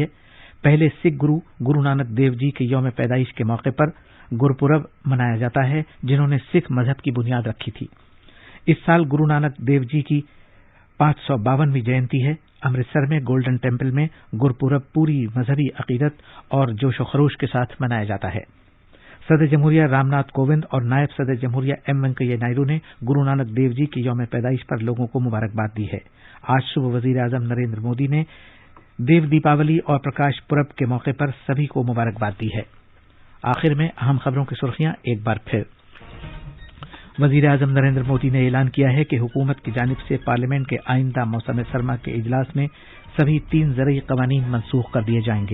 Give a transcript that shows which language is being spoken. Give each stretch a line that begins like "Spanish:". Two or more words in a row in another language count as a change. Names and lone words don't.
Urdu: پہلے سکھ گرو نانک دیو جی کے یوم پیدائش کے موقع پر گرپورب منایا جاتا ہے، جنہوں نے سکھ مذہب کی بنیاد رکھی تھی۔ اس سال گرو نانک دیو جی کی 552ویں جینتی ہے۔ امرتسر میں گولڈن ٹیمپل میں گرپورب پوری مذہبی عقیدت اور جوش و خروش کے ساتھ منایا جاتا ہے۔ صدر جمہوریہ رام ناتھ کووند اور نائب صدر جمہوریہ ایم وینکیا نائیڈو نے گرو نانک دیو جی کی یوم پیدائش پر لوگوں کو مبارکباد دی ہے۔ آج صبح وزیر اعظم نریندر مودی نے دیو دیپاولی اور پرکاش پرب کے موقع پر سبھی کو مبارکباد دی ہے۔ آخر میں اہم خبروں کی سرخیاں ایک بار پھر۔ وزیر اعظم نریندر مودی نے اعلان کیا ہے کہ حکومت کی جانب سے پارلیمنٹ کے آئندہ موسم سرما کے اجلاس میں سبھی 3 زرعی قوانین منسوخ کر دیے جائیں گے۔